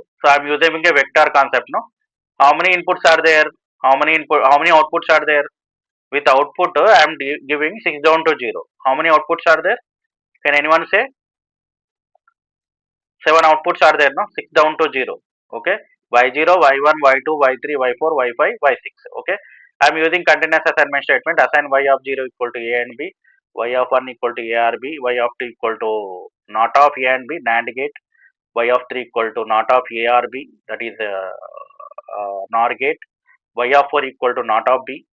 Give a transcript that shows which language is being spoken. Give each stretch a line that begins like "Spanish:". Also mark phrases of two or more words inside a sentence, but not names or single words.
English: So I am using a vector concept. No, how many inputs are there? How many outputs are there? With output, I am giving 6 down to 0. How many outputs are there? Can anyone say? 7 outputs are there, no? 6 down to 0. Okay. Y0, Y1, Y2, Y3, Y4, Y5, Y6. Okay. I am using continuous assignment statement. Assign Y of 0 equal to A and B. Y of 1 equal to A or B. Y of 2 equal to not of A and B. NAND gate. Y of 3 equal to not of A or B. That is NOR gate. Y of 4 equal to not of B.